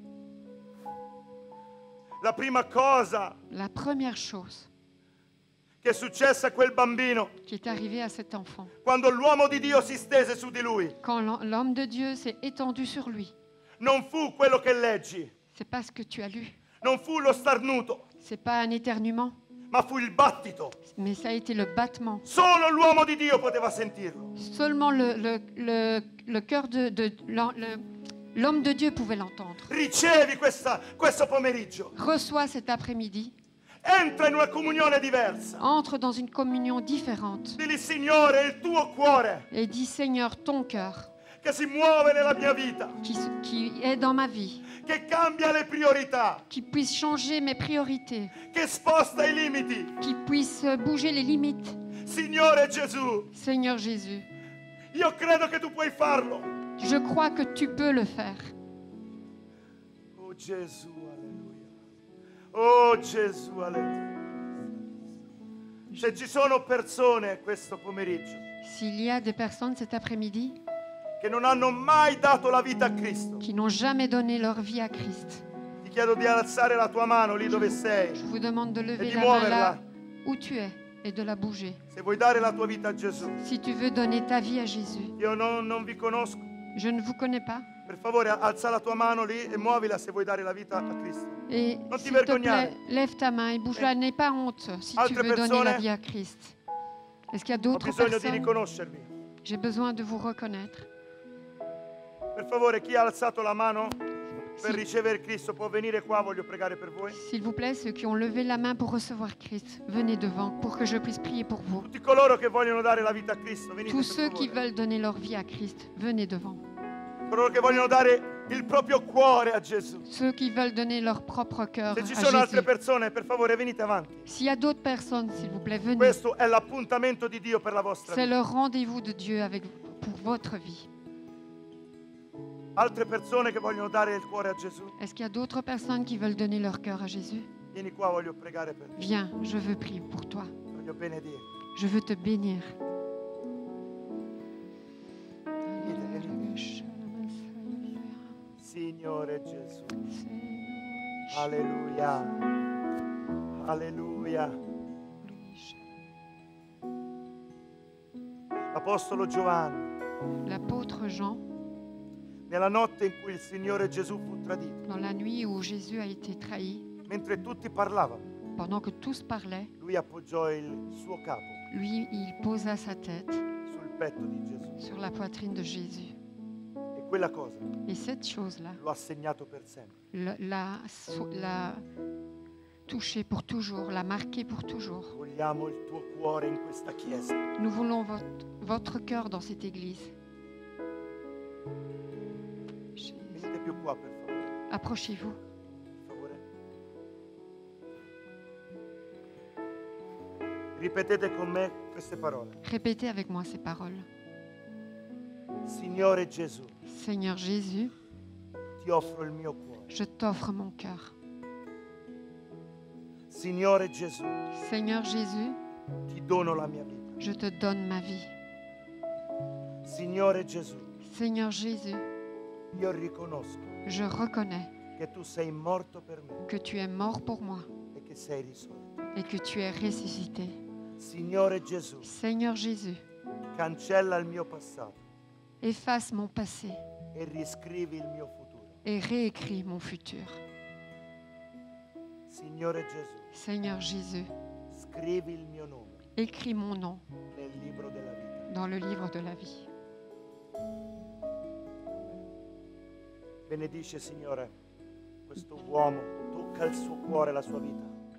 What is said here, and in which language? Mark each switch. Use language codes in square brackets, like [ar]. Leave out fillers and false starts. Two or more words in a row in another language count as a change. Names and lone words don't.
[it] La prima cosa [fr] La première chose [it] che è successa a quel bambino [fr] qui est arrivée à cet enfant, [it] quando l'uomo di Dio si stese su di lui [fr] quand l'homme de Dieu s'est étendu sur lui, [it] non fu quello che leggi, [fr] c'est pas ce que tu as lu, [it] non fu lo starnuto, [fr] c'est pas un éternuement, [it] ma fu il battito. [fr] mais ça a été le battement. [it] Solo l'uomo di Dio poteva sentirlo. [fr] Seulement le cœur l'homme de Dieu pouvait l'entendre. [it] Ricevi questo pomeriggio [fr] Reçois cet après-midi [it] Entra in una comunione diversa. [fr] Entre dans une communion différente. [it] Dili, Signore, il tuo cuore [fr] Et dis, Seigneur, ton cœur, [it] che si muove nella mia vita, [fr] qui est dans ma vie, [it] che cambia le priorità, [fr] qui puisse changer mes priorités, [it] che sposta i limiti. [fr] qui puisse bouger les limites. [it] Signore Gesù, [fr] Seigneur Jésus, [it] io credo che tu puoi farlo. [fr] je crois que tu peux le faire. [it] Oh Gesù, alleluia. Oh Gesù, alleluia. Se ci sono persone questo pomeriggio [fr] S'il y a des personnes cet après-midi [it] che non hanno mai dato la vita a Cristo, [fr] qui n'ont jamais donné leur vie à Christ, [it] ti chiedo di alzare la tua mano lì dove sei. [fr] je vous demande de lever [it] di [fr] la main [it] muoverla. [fr] là où tu es et de la bouger. [it] Se vuoi dare la tua vita a Gesù, [fr] Si tu veux donner ta vie à Jésus, [it] io non vi conosco. [fr] je ne vous connais pas. [it] Per favore, alza la tua mano lì e muovila se vuoi dare la vita a Cristo. [fr] Et [it] Non ti [fr] s'il te [it] vergognare. [fr] plaît, lève ta main et bouge-la. N'aie pas honte si tu [it] Altre [fr] veux donner [it] persone? [fr] la vie à Christ. Est-ce qu'il y a [it] Ho [fr] d'autres [it] bisogno di [fr] personnes? [it] riconoscervi. [fr] J'ai besoin de vous reconnaître. [it] Per favore, chi ha alzato la mano per [fr] Si- [it] ricevere Cristo può venire qua, voglio pregare per voi. [fr] S'il vous plaît, ceux qui ont levé la main pour recevoir Christ, venez devant pour que je puisse prier pour vous. [it] Tutti coloro che vogliono dare la vita a Cristo, venite [fr] Tous [it] per [fr] ceux qui [it] favore. [fr] veulent donner leur vie à Christ, venez devant. [it] Coloro che vogliono dare il proprio cuore a Gesù. [fr] Ceux qui veulent donner leur propre cœur [it] Se ci [fr] à [it] sono altre [fr] Jésus. [it] persone, per favore, venite avanti. [fr] S'il y a d'autres personnes, s'il vous plaît, venez. [it] Questo è l'appuntamento di Dio per la vostra [fr] C'est [it] vita. [fr] le rendez-vous de Dieu avec vous, pour votre vie. [it] Altre persone che vogliono dare il cuore a Gesù, [fr] Est-ce qu'il y a d'autres personnes qui veulent donner leur cœur à Jésus? [it] vieni qua, voglio pregare per te. [fr] Viens, je veux prier pour toi. [it] Voglio benedire. [fr] Je veux te bénir. [it] Signore Gesù. Alleluia. Alleluia. Apostolo Giovanni, [fr] L'apôtre Jean, [it] nella notte in cui il Signore Gesù fu tradito, [fr] dans la nuit où Jésus a été trahi, [it] mentre tutti parlavano, [fr] pendant que tous parlaient, [it] lui appoggiò il suo capo [fr] lui, il posa sa tête [it] sul petto di Gesù [fr] sur la poitrine de Jésus. [it] e quella cosa [fr] Et cette chose-là [it] lo ha segnato per sempre. [fr] l'a touché pour toujours, l'a marqué pour toujours. [it] Vogliamo il tuo cuore in questa chiesa. [fr] Nous voulons votre cœur dans cette église. [it] Venite più qua, per favore. [fr] Approchez-vous. [it] Per favore. Ripetete con me queste parole. [fr] Répétez avec moi ces paroles. [it] Signore Gesù, [fr] Seigneur Jésus, [it] ti offro il mio cuore. [fr] je t'offre mon cœur. [it] Signore Gesù, [fr] Seigneur Jésus, [it] ti dono la mia vita. [fr] je te donne ma vie. [it] Signore Gesù, [fr] Seigneur Jésus, [it] io riconosco [fr] je reconnais [it] che tu sei morto per me [fr] que tu es mort pour moi [it] e che sei risorto. [fr] et que tu es ressuscité. [it] Signore Gesù, [fr] Seigneur Jésus, [it] cancella il mio passato [fr] efface mon passé [it] e riscrivi il mio futuro. [fr] et réécris mon futur. [it] Signore Gesù, [fr] Seigneur Jésus, [it] scrivi il mio nome [fr] écris mon nom [it] nel libro della vita. [fr] dans le livre de la vie. [it] Benedice, Signore, questo uomo, tocca il suo cuore, la sua vita.